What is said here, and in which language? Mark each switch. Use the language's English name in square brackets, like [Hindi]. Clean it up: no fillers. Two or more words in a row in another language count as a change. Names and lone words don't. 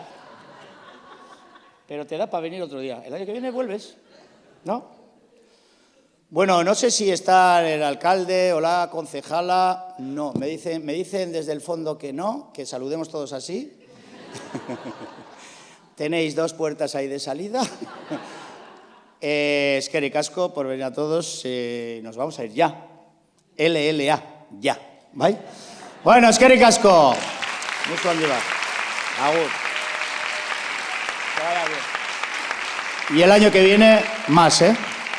[Spanish] Pero te da para venir otro día. El año que viene vuelves, ¿no? Bueno, no sé si está el alcalde o la concejala. No, me dicen desde el fondo que no, que saludemos todos así. Tenéis 2 puertas ahí de salida. [Basque] Eskerrik asko [Spanish] por venir a todos. Nos vamos a ir ya. LLA, ya. ¿Vale? [Basque] Bueno, eskerrik asko. [Spanish] Mucho ánimo. Agur. Que vaya bien. Y el año que viene, más,